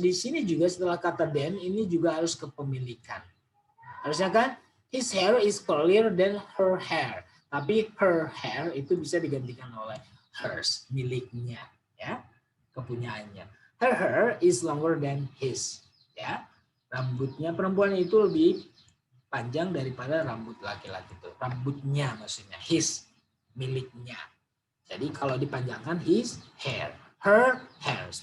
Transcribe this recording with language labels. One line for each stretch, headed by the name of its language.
Indonesian: Di sini juga setelah kata than ini juga harus kepemilikan. Harusnya kan
English: his hair is curlier than her hair.
Indonesian: Tapi her hair itu bisa digantikan oleh hers, miliknya ya, kepunyaannya.
English: Her hair is longer than his.
Indonesian: Ya, rambutnya perempuan itu lebih panjang daripada rambut laki-laki itu. Rambutnya maksudnya his, miliknya. Jadi kalau dipanjangkan
English: his hair, her hairs.